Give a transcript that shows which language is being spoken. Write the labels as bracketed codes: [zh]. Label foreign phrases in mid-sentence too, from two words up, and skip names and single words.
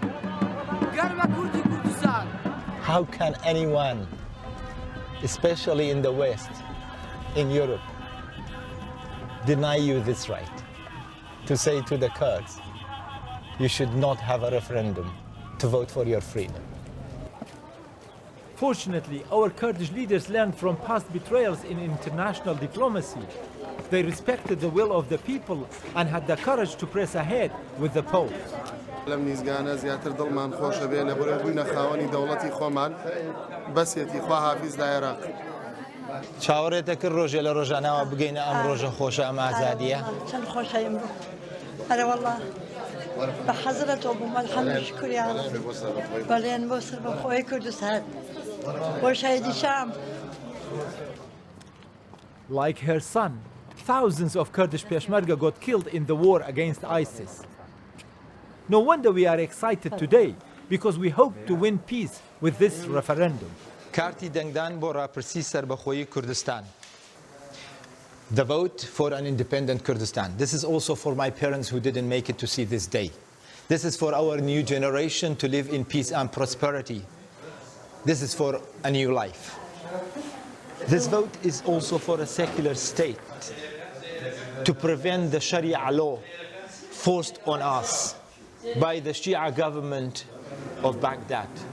[en] How can anyone, especially in the West, in Europe, deny you this right to say to the Kurds, you should not have a referendum to vote for your freedom? Fortunately, our Kurdish leaders learned from past betrayals in international diplomacy. They respected the will of the people and had the courage to press ahead with the polls. [ckb] لەم نیزگانە زیاتر دڵمان خۆشە بێ لە بۆرە بووینە خاوەنی دەوڵەتی خۆمان بەسێتی خوا حافیز لە عێراق. چاوەڕێتە کرد ڕۆژێ لە ڕۆژانەوە بگەینە ئەم ڕۆژە خۆشە ئەم ئازادیە؟ چەند خۆشە ئەمڕۆ. هەرە وەڵڵا بە حەزرەتەوە بووم ئەلحەمدولە شکریان بەڵێن بۆ سەربەخۆیی کوردستان بۆ شایدی شام. [en] Like her son, thousands of Kurdish Peshmerga got killed in the war against ISIS. No wonder we are excited today, because we hope to win peace with this referendum. [ckb] کارتی دەنگدان بۆ ڕاپرسی سەربەخۆیی کوردستان. [en] The vote for an independent Kurdistan. This is also for my parents who didn't make it to see this day. This is for our new generation to live in peace and prosperity. This is for a new life. This vote is also for a secular state to prevent the Sharia law forced on us by the Shia government of Baghdad.